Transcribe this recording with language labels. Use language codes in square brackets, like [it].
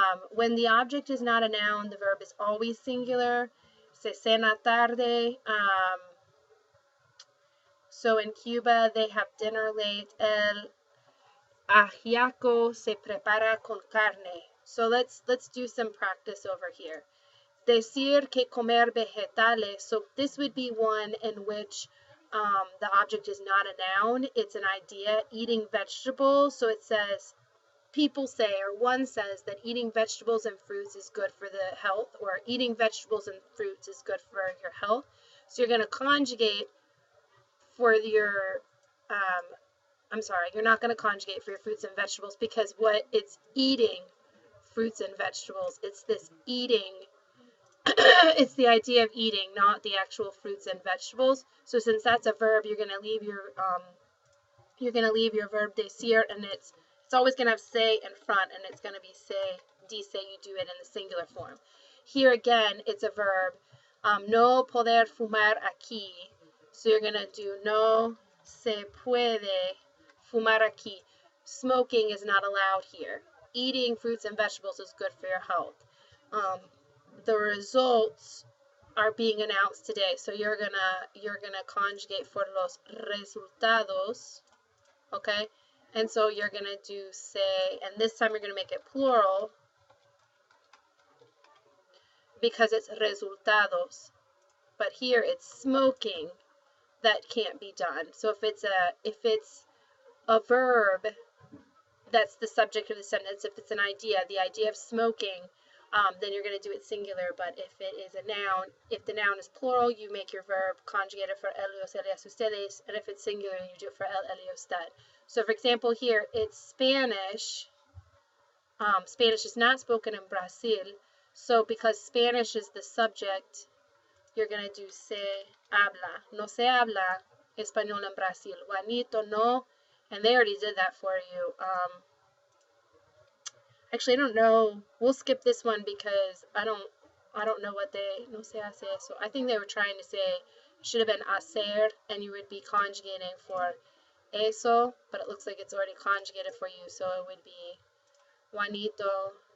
[en] When the object is not a noun, the verb is always singular. [es] Se cena tarde. [en] So in Cuba, they have dinner late. [es] El ajiaco se prepara con carne. [en] So let's do some practice over here. [es] Decir que comer vegetales. [en] So this would be one in which the object is not a noun. It's an idea. Eating vegetables. So it says, people say, or one says, that eating vegetables and fruits is good for the health, or eating vegetables and fruits is good for your health. So you're going to conjugate for your, you're not going to conjugate for your fruits and vegetables, because what it's eating fruits and vegetables, it's this eating, it's the idea of eating, not the actual fruits and vegetables. So since that's a verb, you're going to leave your verb decir, and it's always going to have se in front, and it's going to be se, dice, you do it in the singular form. Here again, it's a verb, [es] no poder fumar aquí. [en] So you're going to do [es] no se puede fumar aquí. [en] Smoking is not allowed here. Eating fruits and vegetables is good for your health. The results are being announced today, so you're gonna conjugate for los resultados, okay? And so you're going to do say, and this time you're going to make it plural because it's resultados. But here it's smoking that can't be done. So if it's a verb that's the subject of the sentence, if it's an idea, the idea of smoking, then you're going to do it singular. But if it is a noun, if the noun is plural, you make your verb conjugate it for ellos, ellas, ustedes, and if it's singular, you do it for el, ellos, usted. So for example here, it's Spanish. Spanish is not spoken in Brazil. So because Spanish is the subject, you're going to do se habla. [es] No se habla español en Brasil. [en] Juanito, no. And they already did that for you. Actually, I don't know. We'll skip this one because I don't know what they, [es] no se hace eso. [en] I think they were trying to say, should have been hacer, and you would be conjugating for eso, but it looks like it's already conjugated for you, so it would be Juanito.